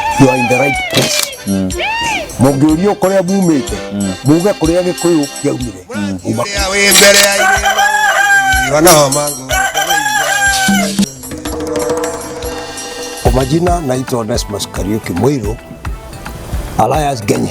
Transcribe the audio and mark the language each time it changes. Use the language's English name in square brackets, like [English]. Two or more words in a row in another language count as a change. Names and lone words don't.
[English] you are in the right place. [Kikuyu] Mungiurio kuria mumite muge kuria Gikuyu kiaumire kwa majina naitwa Onesmus Kariuki Muiru alias Genye.